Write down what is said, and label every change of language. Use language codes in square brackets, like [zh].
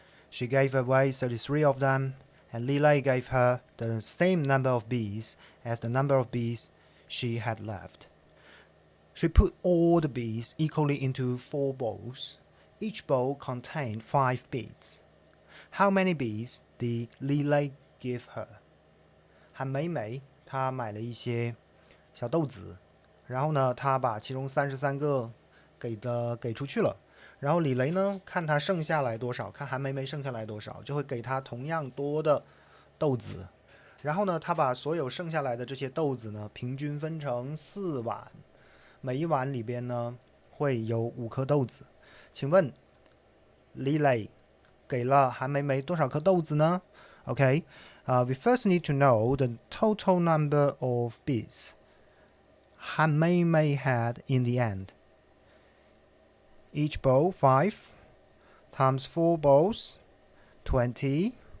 [en] She gave away 33 of them, and Lily gave her the same number of beads as the number of beads she had left. She put all the beads equally into 4 bowls. Each bowl contained 5 beads. How many beads did Lily give her? [zh] 韩美美她买了一些小豆子，然后呢，她把其中33个给出去了。然后李雷呢，看他剩下来多少，看韩梅梅剩下来多少，就会给他同样多的豆子。然后呢，他把所有剩下来的这些豆子呢，平均分成4碗，每一碗里边呢会有5颗豆子。请问李雷给了韩梅梅多少颗豆子呢？ [en] Okay, we first need to know the total number of beads Han Mei Mei had in the end. Each bowl 5 times 4 bowls, 20.